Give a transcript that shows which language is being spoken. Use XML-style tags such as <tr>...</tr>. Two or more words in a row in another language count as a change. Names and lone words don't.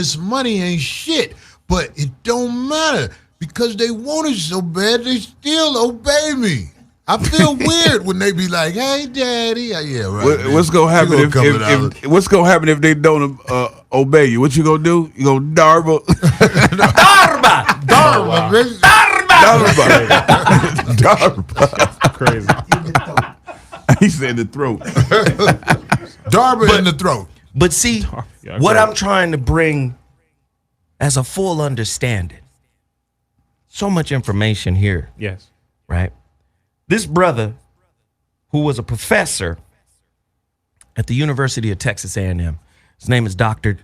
<en>this money ain't shit, but it don't matter because they want it so bad they still obey me. I feel weird when they be like, "Hey, daddy," yeah, right. man. What's gonna happen You gonna come without if what's gonna happen if they don't obey you? What you gonna do? You gonna darba? Darba. Darba, bitch. Darba. Darba. Crazy. He said the throat. Darba in the throat. But see, Yeah, what right. I'm trying to bring as a full understanding. So much information here, Yes. right? This brother, who was a professor at the University of Texas A&M, his name is Dr.</en>